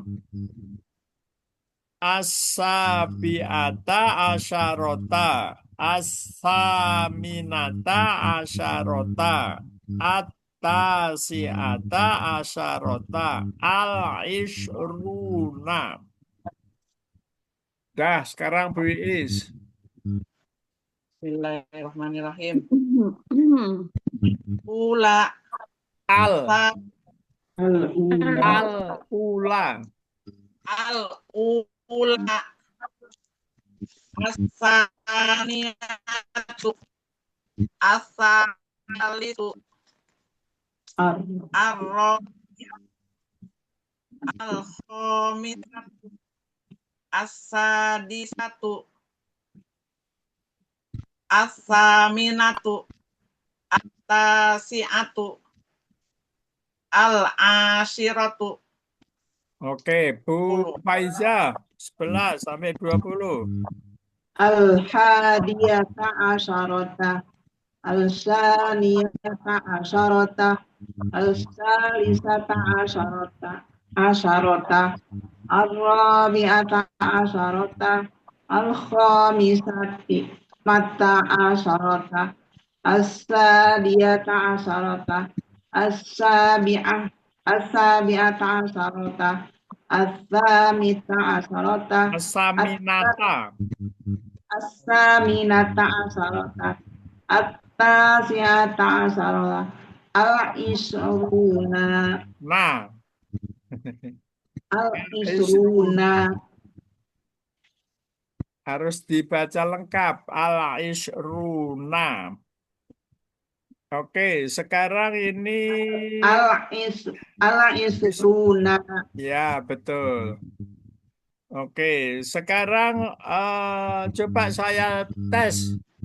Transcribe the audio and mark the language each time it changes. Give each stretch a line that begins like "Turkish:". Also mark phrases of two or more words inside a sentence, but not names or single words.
Arabic: السابعة عشرة. الثامنة عشرة. التاسعة عشرة. Al-ishruna.
Indonesian: Dah, sekarang Bu Iis.
Arabic: Bismillahirrahmanirrahim. Ula Al. sa Al-ula. Al-ula. الأولى الثانية الثالث الرابعة الخامسة السادسة الثامنة التاسعة العاشرة.
Indonesian: Oke, Bu Faiza, 11 sampai 20.
Arabic: الحادية عشرة. الثانية عشرة. الثالثة عشرة. الرابعة عشرة. الخامسة ما عشرة. السادسة عشرة. السابعة عشرة. الثامنة عشرة. As-saminata. الثامنة عشرة. التاسعة عشرة. العشرون.
Indonesian: Nah,
Arabic: Al-isruna.
Indonesian: harus dibaca lengkap. Al-ishruna. Oke, sekarang ini
Arabic: Al-isruna.
Indonesian: ya betul. Oke, sekarang coba saya tes.